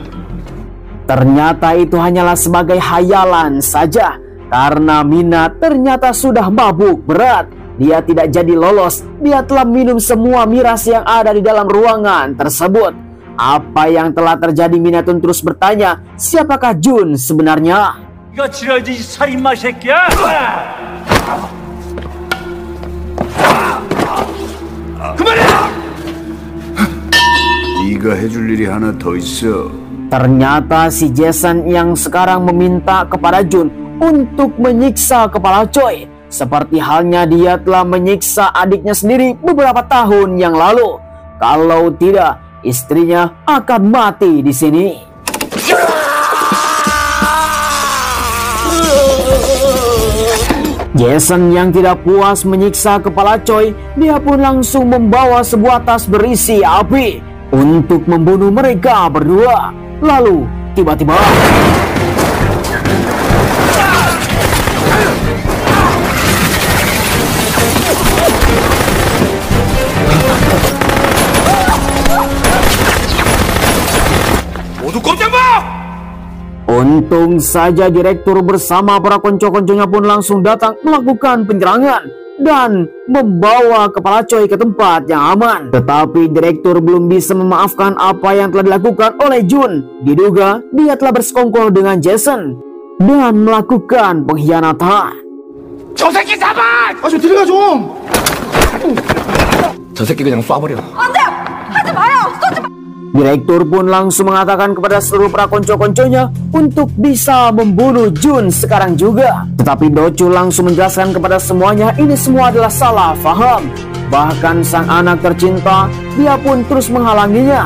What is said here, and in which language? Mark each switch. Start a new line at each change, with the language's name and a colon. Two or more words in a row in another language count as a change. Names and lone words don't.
Indonesian: Ternyata itu hanyalah sebagai hayalan saja, karena Mina ternyata sudah mabuk berat. Dia tidak jadi lolos. Dia telah minum semua miras yang ada di dalam ruangan tersebut. Apa yang telah terjadi? Mina pun terus bertanya, siapakah Jun sebenarnya?
Korean: 이거 지랄지 이 살인마 새끼야! 그만해! 네가 해줄 일이 하나 더 있어.
Indonesian: Ternyata si Jason yang sekarang meminta kepada Jun untuk menyiksa Kepala Choi, seperti halnya dia telah menyiksa adiknya sendiri beberapa tahun yang lalu. Kalau tidak, istrinya akan mati di sini. Jason yang tidak puas menyiksa Kepala Choi, dia pun langsung membawa sebuah tas berisi api untuk membunuh mereka berdua. Lalu tiba-tiba
Korean: 모두 꼼짝 마!
Indonesian: untung saja direktur bersama para konco-konconya pun langsung datang melakukan penyerangan dan membawa Kepala Choi ke tempat yang aman. Tetapi direktur belum bisa memaafkan apa yang telah dilakukan oleh Jun. Diduga dia telah bersekongkol dengan Jason dan melakukan pengkhianatan.
Korean: 저 새끼 잡아! 좀 들어가 좀! 저 새끼 그냥 쏴버려.
Indonesian: Direktur pun langsung mengatakan kepada seluruh para konco-konconya untuk bisa membunuh Jun sekarang juga. Tetapi Dochul langsung menjelaskan kepada semuanya ini semua adalah salah faham. Bahkan sang anak tercinta, dia pun terus menghalanginya.